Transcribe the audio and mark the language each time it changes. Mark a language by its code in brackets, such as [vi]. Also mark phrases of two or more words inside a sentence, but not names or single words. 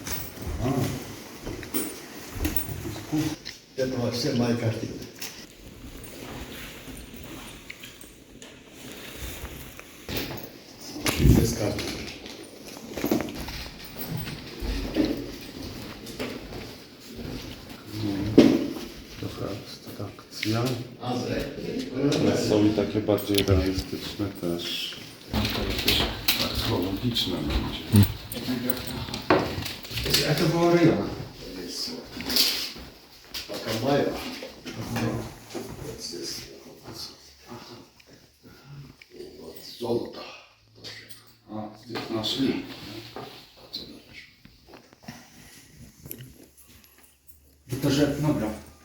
[ru] Это вообще моя картина. Здесь карта. [pl] Trochę abstrakcja. [ru] А за [pl] Ale są i takie bardziej realistyczne też. To jakieś archeologiczne będzie. [ru] Это было рыба. Пока моя. Вот здесь. И вот золото. A, здесь нашли. Это же этнограф.